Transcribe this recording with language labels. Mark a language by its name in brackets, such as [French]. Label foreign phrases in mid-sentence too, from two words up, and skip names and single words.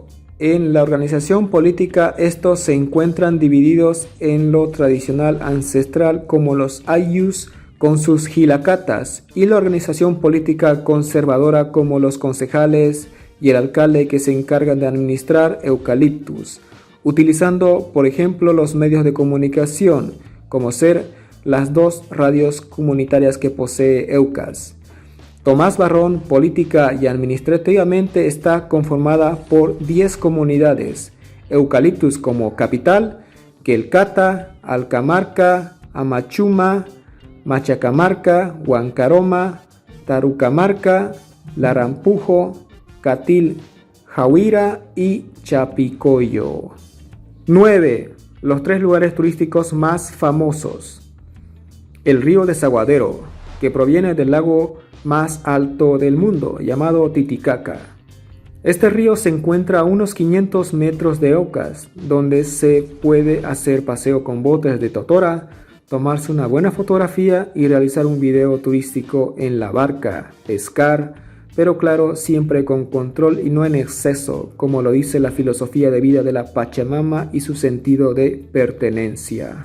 [Spanish] En la organización política, estos se encuentran divididos en lo tradicional ancestral como los ayllus con sus gilacatas y la organización política conservadora como los concejales y el alcalde que se encargan de administrar Eucaliptus, utilizando por ejemplo los medios de comunicación como ser las 2 radios comunitarias que posee Eucas. Tomás Barrón, política y administrativamente, está conformada por 10 comunidades: Eucaliptus como capital, Quelcata, Alcamarca, Amachuma, Machacamarca, Huancaroma, Tarucamarca, Larampujo, Catil, Jauira y Chapicoyo. 9. Los 3 lugares turísticos más famosos. El río Desaguadero, que proviene del lago más alto del mundo, llamado Titicaca. Este río se encuentra a unos 500 metros de Eucas, donde se puede hacer paseo con botes de totora, tomarse una buena fotografía y realizar un video turístico en la barca, pescar, pero claro, siempre con control y no en exceso, como lo dice la filosofía de vida de la Pachamama y su sentido de pertenencia.